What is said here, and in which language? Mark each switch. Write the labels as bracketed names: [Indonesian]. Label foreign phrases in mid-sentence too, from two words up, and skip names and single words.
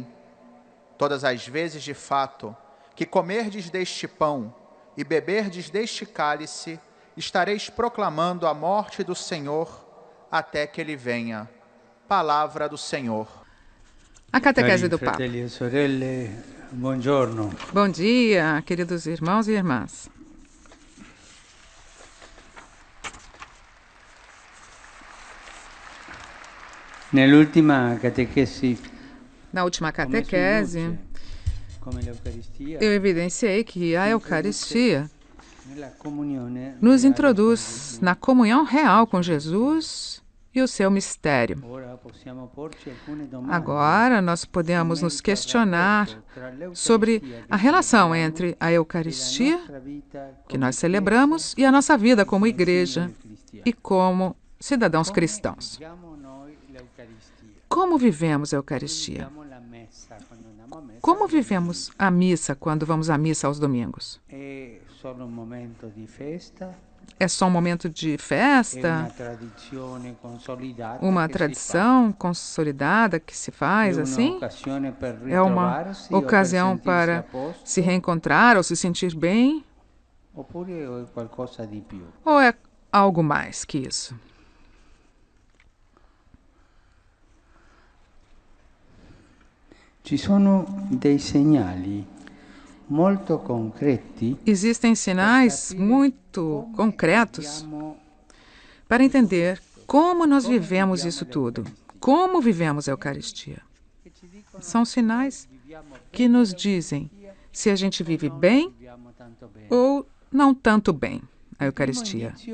[Portuguese] Todas as vezes, de fato, que comerdes deste pão e beberdes deste cálice, estareis proclamando a morte do Senhor até que ele venha. Palavra do Senhor. A catequese [Italian] Cari [Portuguese] do Papa. [Italian] fratelli e sorelle, buongiorno. [Portuguese] Bom dia, queridos irmãos e irmãs. [Italian] Nell'ultima catechesi, [Portuguese] Na última catequese, [Italian] come l'Eucaristia, [Portuguese] eu evidenciei que a Eucaristia [Italian] nella comunione [Portuguese] nos [Italian] reale [Portuguese] introduz [Italian] con [Portuguese] na comunhão real com Jesus e o seu mistério. [Italian] Gesù. Ora possiamo porci alcune domande. [Portuguese] Agora, nós podemos nos questionar sobre a relação entre a Eucaristia, que nós celebramos, e a nossa vida como igreja e como cidadãos cristãos. Como vivemos a Eucaristia? Como vivemos a missa quando vamos à missa aos domingos? [Italian] È solo un momento di festa, [Portuguese] É só um momento de [Italian] è una [Portuguese] festa, [Italian] tradizione consolidata, [Portuguese] uma [Italian] che si [Portuguese] tradição consolidada que se [Italian] fa. È [Portuguese] faz [Italian] una [Portuguese] assim? [Italian] occasione per [Portuguese] É uma [Italian] ritrovarsi o per [Portuguese] ocasião [Italian] sentirsi [Portuguese] para [Italian] a posto, [Portuguese] se reencontrar ou se sentir bem? [Italian] oppure è qualcosa di più? [Portuguese] Ou é algo mais que isso? [Italian] Ci sono dei segnali molto concreti [Portuguese] Existem sinais muito concretos para entender como nós vivemos isso tudo. Como vivemos a Eucaristia? São sinais que nos dizem se a gente vive bem ou não tanto bem a Eucaristia.